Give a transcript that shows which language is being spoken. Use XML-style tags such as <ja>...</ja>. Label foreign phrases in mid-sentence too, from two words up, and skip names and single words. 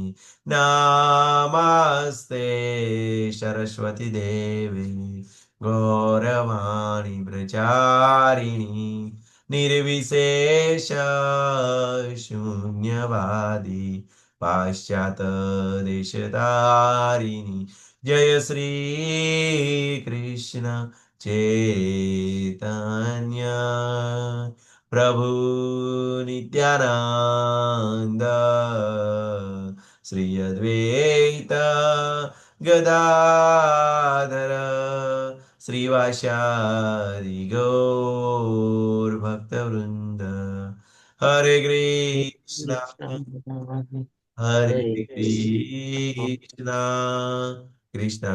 <sa>नमस्ते सरस्वती देवे गौरवाणी प्रचारिणी निर्विशेष शून्यवादी पाश्चात देशतारिणी जय श्री कृष्ण चैतन्य प्रभु नित्यानंद श्री अद्वैत ગદાધર શ્રીવાસાદિ ગૌર ભક્તવૃંદ. હરે કૃષ્ણ હરે હરે કૃષ્ણ કૃષ્ણ</sa>